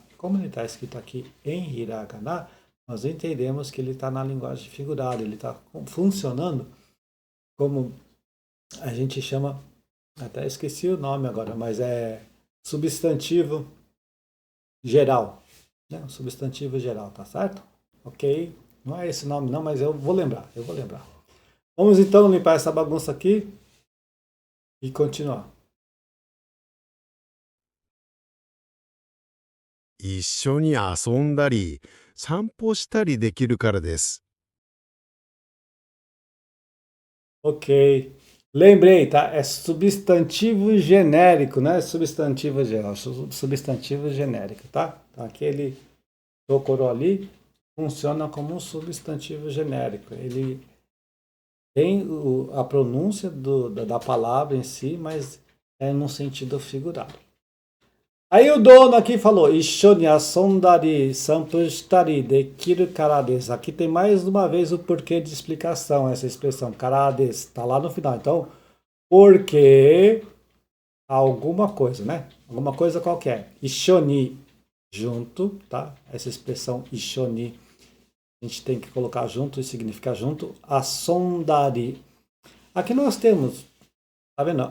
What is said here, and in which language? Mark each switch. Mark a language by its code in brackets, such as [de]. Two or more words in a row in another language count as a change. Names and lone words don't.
[pt] Como ele está escrito aqui em hiragana, nós entendemos que ele está na linguagem figurada, ele está funcionando como a gente chama, até esqueci o nome agora, mas é substantivo geral, né? Substantivo geral, tá certo? Ok? Não é esse nome não, mas eu vou lembrar. Vamos então limpar essa bagunça aqui e continuar. [ja] 一緒に遊んだり、散歩したりできるからです。 [pt] Ok. Lembrei, tá? É substantivo genérico, né? Substantivo geral, substantivo genérico, tá? Então aquele Tokoro ali funciona como um substantivo genérico. Ele tem a pronúncia da palavra em si, mas é no sentido figurado. Aí o dono aqui falou, [ja] Issho ni asondari, sanpu shitari dekiru kara desu. [pt] Aqui tem mais uma vez o porquê de explicação, essa expressão, [ja] kara desu, [pt] tá lá no final. Então, porque alguma coisa, né? Alguma coisa qualquer. [ja] Issho ni, [pt] junto, tá? Essa expressão [ja] Issho ni, [pt] a gente tem que colocar junto e significa junto. Asondari. Aqui nós temos, tá vendo?